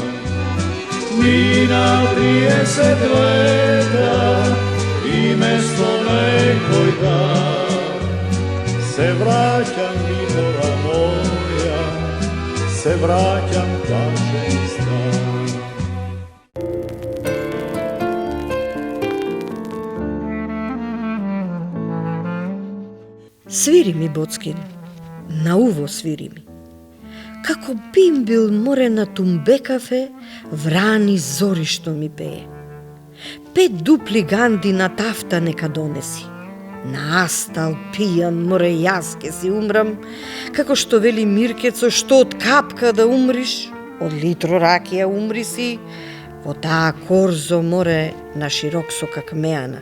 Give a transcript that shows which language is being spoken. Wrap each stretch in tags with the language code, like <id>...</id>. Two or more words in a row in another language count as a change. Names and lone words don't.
<mk>Mi na 30 leta, i mesto nekoj da, se vraćam Bitola moja, se vraćam kažem stan. Sviri mi, Боцкин, на уво свири ми. Како бим бил море на тумбекафе, врани зори што ми пее. 5 дупли ганди на тафта нека донеси. На астал пијан море јас ке си умрам, како што вели Миркецо, што од капка да умриш, од литро ракија умри си, во таа корзо море на широк со какмеана.</mk>